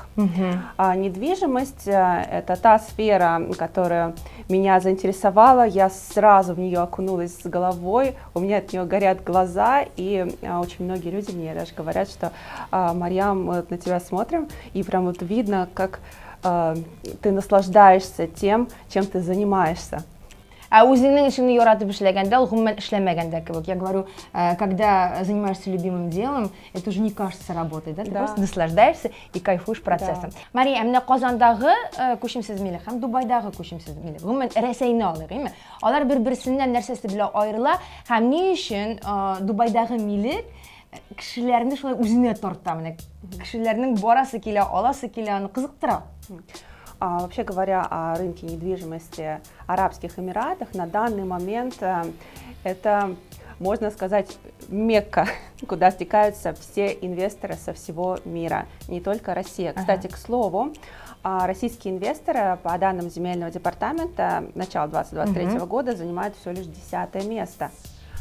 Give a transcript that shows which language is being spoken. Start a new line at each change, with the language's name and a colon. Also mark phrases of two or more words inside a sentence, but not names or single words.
Russian: Недвижимость — это та сфера, которая меня заинтересовала, я сразу в нее окунулась с головой, у меня от нее горят глаза, и очень многие люди мне даже говорят, что Марьям, мы на тебя смотрим, и прям вот видно, как ты наслаждаешься тем, чем ты занимаешься.
Tatar: Үзеңнең эшеңне яратып эшләгәндә, ул гомумән эшләмәгәндә кебек.
Russian: Я говорю, когда занимаешься любимым делом, это уже не кажется работой, да? Ты просто наслаждаешься и кайфуешь процессом.
Tatar: Мария, менә Казандагы күчемсез милек һәм Дубайдагы күчемсез милек, гомумән Рәсәйне алыйк, әйме? Алар бер-берсеннән нәрсәсе белән аерыла һәм ни өчен Дубайдагы милек кешеләрне шулай үзенә тарта, менә кешеләрнең барасы килә, аласы килә, аны кызыктыра.
Russian: Вообще говоря о рынке недвижимости Арабских Эмиратах, на данный момент это, можно сказать, Мекка, куда стекаются все инвесторы со всего мира, не только Россия. Кстати, к слову, российские инвесторы, по данным земельного департамента, начала 2023 года занимают всего лишь 10-е место.